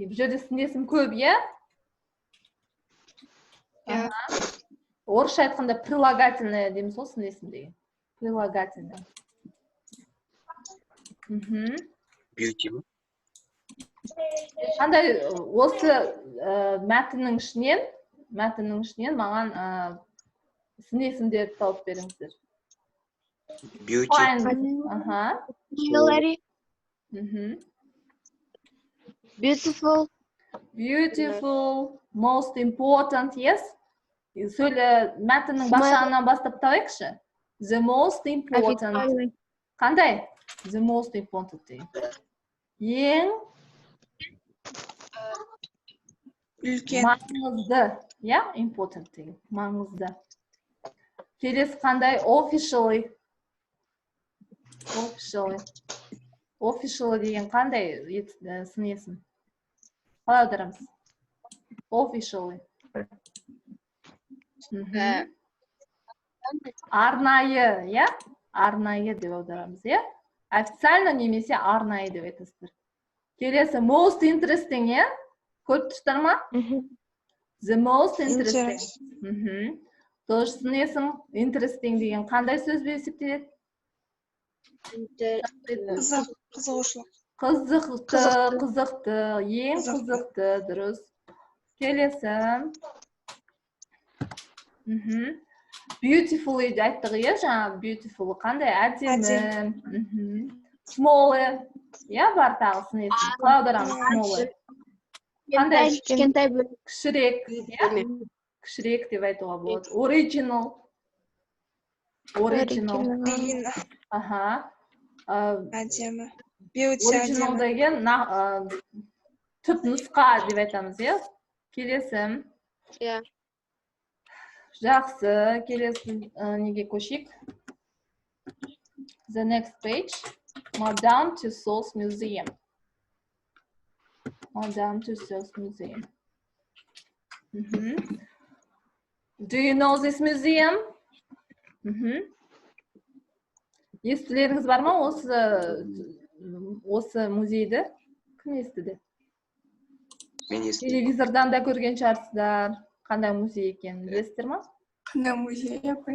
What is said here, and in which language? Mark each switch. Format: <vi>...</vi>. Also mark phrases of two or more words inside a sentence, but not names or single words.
<kk>Бұл жерде сын есім көп, иә? Орысша айтқанда прилагательное дейміз ғой сын есім деген. Прилагательное. Beauty. Қандай осы мәтіннің ішінен маған сын есімдерді тауып беріңіздер.</kk> <en>Beauty. Hillary. Beautiful. Beautiful. Most important, yes?</en> <kk>Мәтіннің башағынан бастап табайықшы.</kk> <en>The most important. Қандай? The most important</en> <kk>деген. Ең Үлкен. маңызды. Я? Important деген. Маңызды. Келесі қандай?</kk> <en>Officially. Officially</en> <kk>деген қандай сын есім? Қалай аударамыз? Officially. Арнайы, я? Арнайы деп аударамыз, я? Официально немесе арнайы деп айтасыздар. Келесі</kk> <en>most interesting,</en> <kk>я? Көріп тұрсыздар ма?</kk> <en>The most interesting.</en> <kk>Тоже сын есім interesting деген қандай сөз есептеледі? Қызығушылық. Қызықты, ең қызықты, дұрыс. Келесі. Beautiful айттық, иә, жаңа beautiful қандай? Әдемі. Small, иә, бар тағы сын есім. Қалай аударамыз small? Қандай? Кішкентай бөлік. Кішірек, иә? Кішірек деп айтуға болады. Original. Әдемі. Beauty Original әдемі. деген түп нұсқа деп айтамыз, иә? Келесі. Иә. Жақсы, келесі неге көшейік.</kk> <en>The next page. Madame Tussauds Museum. Madame Tussauds Museum. Do you know this museum?</en> <kk>Естілеріңіз бар ма осы музейді? Кім естіді? Мен естідім. Телевизордан да көрген шығарсыздар. Қандай музей екенін білесіздер ма? Қандай музей апай?</kk>